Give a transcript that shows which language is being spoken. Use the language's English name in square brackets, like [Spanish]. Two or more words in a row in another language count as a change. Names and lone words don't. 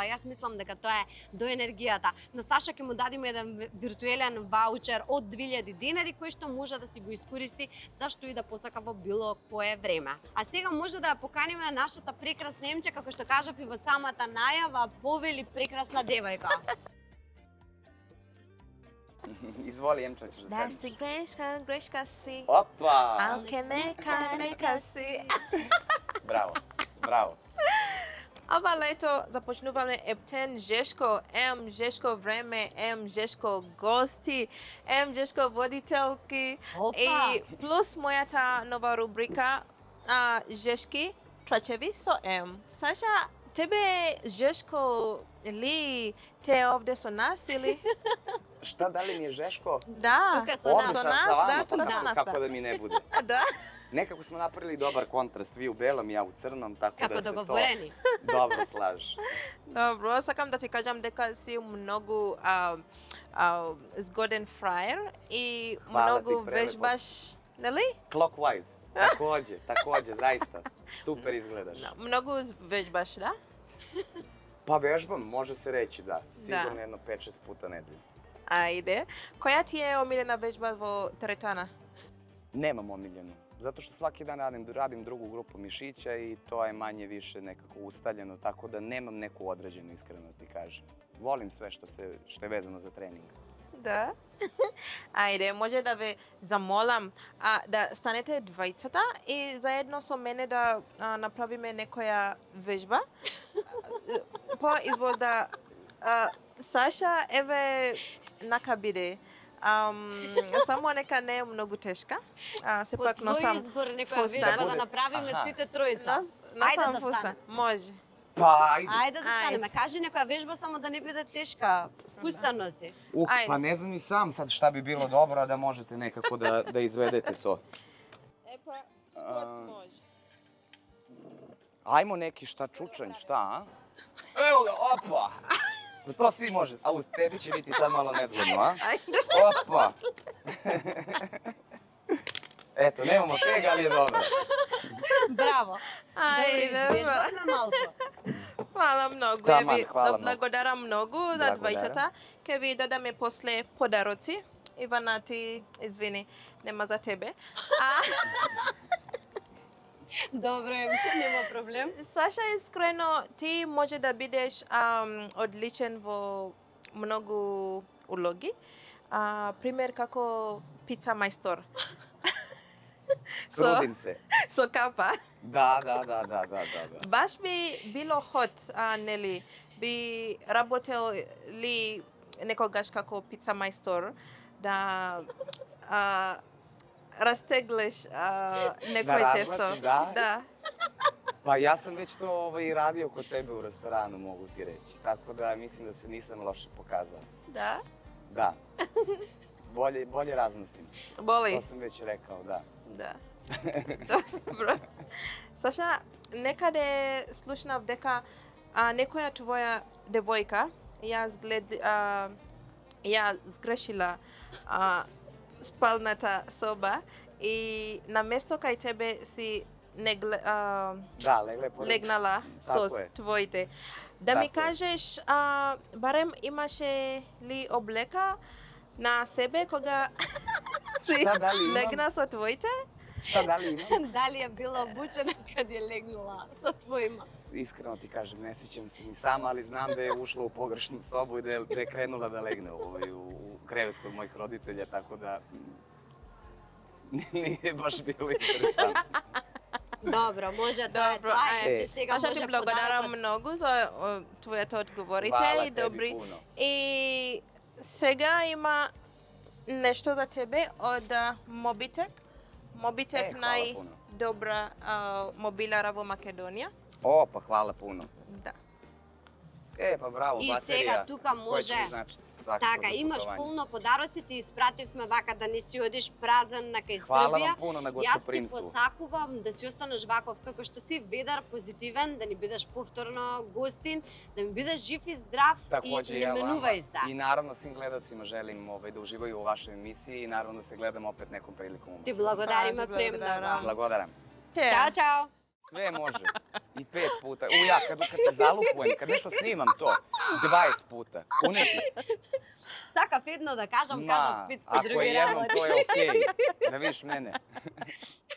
[Macedonian] Јас мислам дека тоа е до енергијата. На Саша ќе му дадиме еден виртуелен ваучер од 2000 денари, кој што може да си го искористи зашто и да посака во било кое време. А сега може да ја поканиме нашата прекрасна Емче, како што кажав и во самата најава, повели прекрасна девојка. Изволи, Емчо, [Serbian] ćeš da [Macedonian] Да [Serbian] sedneš. [Macedonian] си грешка, грешка си. [Serbian] Opa! [Macedonian] Алке нека си. [Serbian] Bravo, bravo. [Macedonian] Ова лето започнуваме ептен жешко, жешко време, жешко гости, жешко водителки Опа! и плюс мојата нова рубрика жешки трачеви со Саша, тебе жешко ли те овде со нас или? [Serbian] Šta, da li mi je Žeško? [Macedonian] Да, Тука со [Serbian] Ovde [Macedonian] нас. со [Serbian] sa [Macedonian] нас, [Serbian] vama, [Macedonian] да, [Serbian] pa [Macedonian] тука со нас, [Serbian] Kako [Macedonian] да. [Serbian] da mi ne bude? [Macedonian] Да. [Serbian] Nekako smo napravili dobar kontrast, vi u belom, ja u crnom, tako [Macedonian] Како [Serbian] da se to [Macedonian] договорени. [Serbian] dobro slaže. [Macedonian] Добро, сакам да ти кажам дека си многу згоден фраер и [Serbian] Хвала [Macedonian] многу [Serbian] ти, прелепо. [Macedonian] вежбаш, нели? [Serbian] Clockwise, takođe, zaista. Super izgledaš. [Macedonian] Многу вежбаш, да? [Serbian] Pa vežbam, može se reći, da. Sigurno jedno 5-6 puta nedeljno. [Macedonian] Ајде. Која ти е омилена вежба во теретана? [Serbian] Nemam omiljenu. Zato što svaki dan radim drugu grupu mišića i to je manje više nekako ustaljeno, tako da nemam neku određenu, iskreno ti kažem. Volim sve što je vezano za trening. [Macedonian] Да. Ајде, може да ве замолам да станете двајцата и заедно со мене да направиме некоја вежба. По избор да Саша, еве нака биде. Само нека не е многу тешка. Сепак По носам твој избор некоја фустан. вежба да направиме сите тројца. Ајде Носам да фустан. стане. Може. [Serbian] Pa, ajde. [Macedonian] Ајде да станеме. Кажи некоја вежба само да не биде тешка. Фустан носи. [Serbian] Ajde. Pa ne znam ni sam sad šta bi bilo dobro, a da možete nekako da izvedete to. [Macedonian] Е па, скот може. [Serbian] Ajmo neki šta čučanj, šta, a? Evo ga, opa! Da to svi može, a u tebi će biti sad malo nezgodno, a? [Macedonian] Ајде. [Serbian] Opa! Eto, nemamo tega, ali je dobro. [Macedonian] Браво. Ајде, Извежбавме малку. Фала многу. Таман, Еви, хвала многу. благодарам многу на Благодарам. двајцата. Ке ви дадаме после подароци. Ивана, ти, извини, нема за тебе. Добро, Емче, нема проблем. Саша, искрено, ти може да бидеш одличен во многу улоги. Пример како пица мајстор. [Serbian] Trudim se. [Macedonian] Со капа. [Serbian] Da. [Macedonian] Баш би било хот, нели? Би работел ли некогаш како пица мајстор да растеглеш некој Да тесто? разлати, да. Да. [Serbian] Pa ja sam već to radio kod sebe u restoranu, mogu ti reći. Tako da mislim da se nisam loše pokazao. [Macedonian] Да. [Serbian] Da. Bolje raznosim. [Macedonian] Боли. [Serbian] To sam već rekao, da. [Macedonian] Да. Добро. Саша, некаде слушнав дека некоја твоја девојка ја сгрешила спалната соба и на место кај тебе си [Serbian] Da, legle pored. [Macedonian] легнала со Така е. твоите. Да ми Така е. кажеш, барем имаше ли облека на себе кога си [Serbian] Šta, da li imam? [Macedonian] легна со твоите? [Serbian] Šta, da li imam? [Macedonian] Дали е била обучена кад е легнала со твојма? [Serbian] Iskreno ti kažem, ne sjećam se ni sama, ali znam da je ušla u pogrešnu sobu i da je krenula da legne u krevet kod mojih roditelja, tako da nije baš bilo interesantno. [Macedonian] Добро, може тоа е Добро, тоа, ајде. че сега Саша, може ти благодарам подарокот. многу за твоето одговорите [Serbian] Hvala [Macedonian] и [Serbian] tebi [Macedonian] добри. [Serbian] puno. [Macedonian] И сега има нешто за тебе од Mobitech. Mobitech [Serbian] hvala puno. [Macedonian] најдобра мобилара во Македонија. [Serbian] O, pa hvala puno. [Macedonian] Да. [Serbian] Pa bravo, [Macedonian] И [Serbian] baterija. [Macedonian] сега тука [Serbian] koja će [Macedonian] може [Serbian] mi značiti svakako [Macedonian] Така, [Serbian] za [Macedonian] имаш [Serbian] putovanje. [Macedonian] пулно подароци, ти испративме вака да не си одиш празен на кај [Serbian] Hvala [Macedonian] Србија. [Serbian] vam puno na [Macedonian] Јас ти [Serbian] gostoprimstvu. [Macedonian] посакувам да си останеш ваков како што си, ведар, позитивен, да ни бидеш повторно гостин, да ми бидеш жив и здрав [Serbian] Takođe [Macedonian] и [Serbian] ja [Macedonian] не [Serbian] vama. [Macedonian] менувај се. [Serbian] I naravno svim gledacima želim da uživaju u vašoj emisiji i naravno da se gledamo opet nekom prilikom u [Macedonian] Ти [Serbian] Moskvi. [Macedonian] благодариме Ти благодарам. премногу. Благодарам. Чао, чао. [Serbian] Sve može. I 5 puta. Ja kad se zalupujem, kad nešto snimam to, 20 puta. Uneti se. [Macedonian] Сакав едно да кажам, кажав 500 [Serbian] ako je [Macedonian] други [Serbian] jednom, [Macedonian] работи. [Serbian] to je okej. Da vidiš mene.